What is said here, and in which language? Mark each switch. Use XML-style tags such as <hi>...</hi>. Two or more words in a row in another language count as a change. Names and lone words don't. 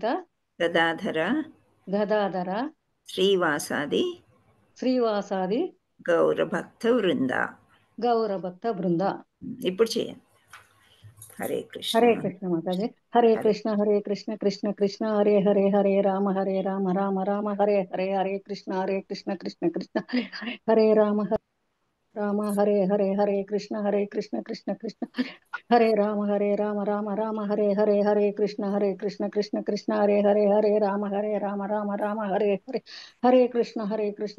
<sa>గదాధర గదాధర శ్రీవాసాది శ్రీవాసాది గౌరభక్త వృంద. గౌరభక్త బృంద.</sa> <te>ఇప్పుడు చేయండి.</te> <sa>హరే కృష్ణ. హరే కృష్ణ</sa> <te>మాతాజీ.</te> <sa>హరే కృష్ణ కృష్ణ కృష్ణ హరే హరే హరే రామ రామ రామ హరే హరే, హరే కృష్ణ కృష్ణ కృష్ణ హరే హరే, హరే రామ రామ హరే హరే, హరే కృష్ణ కృష్ణ కృష్ణ హరే రామ రామ రామ హరే హరే, హరే కృష్ణ కృష్ణ కృష్ణ హరే హరే, హరే రామ రామ రామ హరే హరే, హరే కృష్ణ కృష్ణ</sa>